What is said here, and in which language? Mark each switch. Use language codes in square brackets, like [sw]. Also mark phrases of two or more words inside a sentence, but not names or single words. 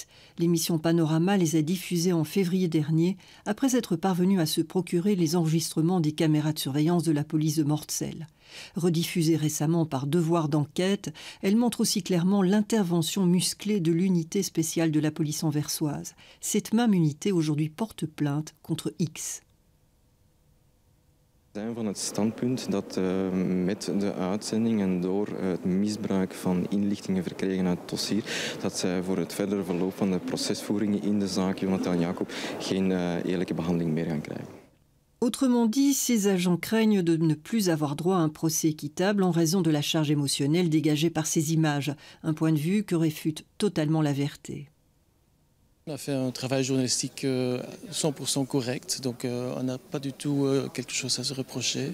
[fr] L'émission Panorama les a diffusées en février dernier, après être parvenu à se procurer les enregistrements des caméras de surveillance de la police de Mortsel. Rediffusée récemment par Devoir d'enquête, elle montre aussi clairement l'intervention musclée de l'unité spéciale de la police anversoise. Cette même unité aujourd'hui porte plainte contre X. [nl] Van het standpunt dat met de uitzending en door het misbruik van inlichtingen verkregen uit het dossier, dat zij voor het verdere verloop van de procesvoering in de zaak Jonathan Jacob geen eerlijke behandeling meer gaan krijgen. [fr] Autrement dit, ces agents craignent de ne plus avoir droit à un procès équitable en raison de la charge émotionnelle dégagée par ces images, un point de vue que réfute totalement la Verté. On a fait un travail journalistique 100% correct, donc on n'a pas du tout quelque chose à se reprocher.